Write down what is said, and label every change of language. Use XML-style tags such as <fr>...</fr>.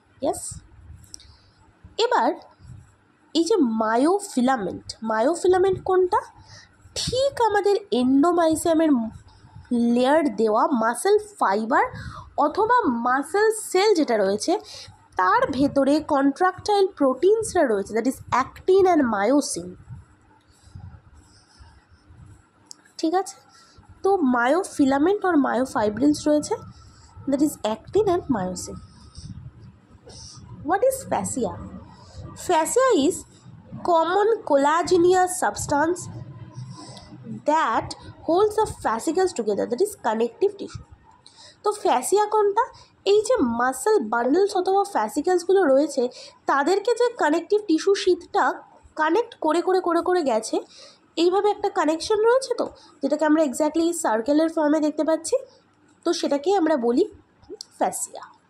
<bn>Yes, এবার এই যে মায়োফিলামেন্ট, মায়োফিলামেন্ট কোনটা, ঠিক আমাদের এন্ডোমাইসিয়ামের লেয়ার দেওয়া মাসেল ফাইবার অথবা মাসেল সেল যেটা রয়েছে তার ভেতরে কন্ট্রাকটাইল প্রোটিনসরা রয়েছে,</bn> <en>That is actin and myosin.</en> <bn>ঠিক আছে, তো মায়োফিলামেন্ট আর মায়োফাইব্রিলস রয়েছে।</bn> <en>that is actin and myosin. What is fascia? Fascia is common collagenous substance that holds the fascicles together, that is connective tissue.</en> <bn>তো ফ্যাসিয়া কোনটা? এই যে মাসেল বান্ডলস অথবা ফ্যাসিক্যালসগুলো রয়েছে তাদেরকে যে কানেকটিভ টিস্যু শীটটা কানেক্ট করে করে করে করে গেছে, এইভাবে একটা কানেকশন রয়েছে, তো যেটাকে আমরা এক্স্যাক্টলি সার্কেলের ফর্মে দেখতে পাচ্ছি, তো সেটাকেই আমরা বলি ফ্যাসিয়া।</bn>